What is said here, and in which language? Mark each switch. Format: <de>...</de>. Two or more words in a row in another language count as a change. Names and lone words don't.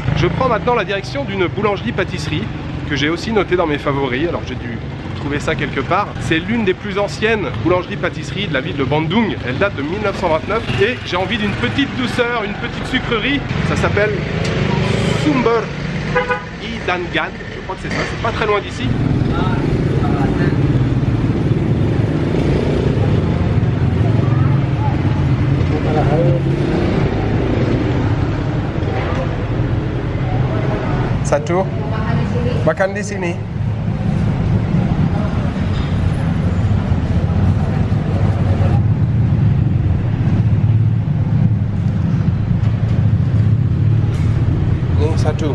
<fr>Je prends maintenant la direction d'une boulangerie-pâtisserie que j'ai aussi notée dans mes favoris. Alors j'ai dû trouver ça quelque part. C'est l'une des plus anciennes boulangeries-pâtisseries de la ville de Bandung. Elle date de 1929 et j'ai envie d'une petite douceur, une petite sucrerie. Ça s'appelle Sumber Hidangan. Je crois que c'est ça, c'est pas très loin d'ici.</fr> <id>Satu, makan di sini. Ini satu.</id>